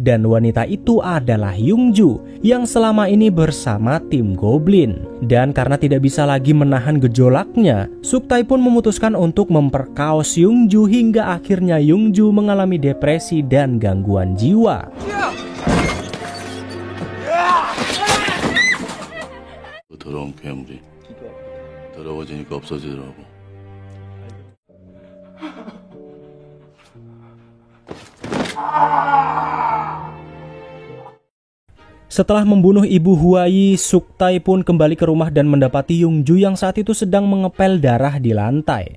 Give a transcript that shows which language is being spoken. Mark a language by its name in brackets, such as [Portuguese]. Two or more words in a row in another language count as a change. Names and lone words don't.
[Indonesian] dan wanita itu adalah Yungju yang selama ini bersama tim Goblin. Dan karena tidak bisa lagi menahan gejolaknya, Suktae pun memutuskan untuk memperkaos Yungju hingga akhirnya Yungju mengalami depresi dan gangguan jiwa. [Korean] 더러운 괴물이 더러워지니까 없어지더라고. [Indonesian] Setelah membunuh ibu Huai, Suktae pun kembali ke rumah dan mendapati Yungju yang saat itu sedang mengepel darah di lantai.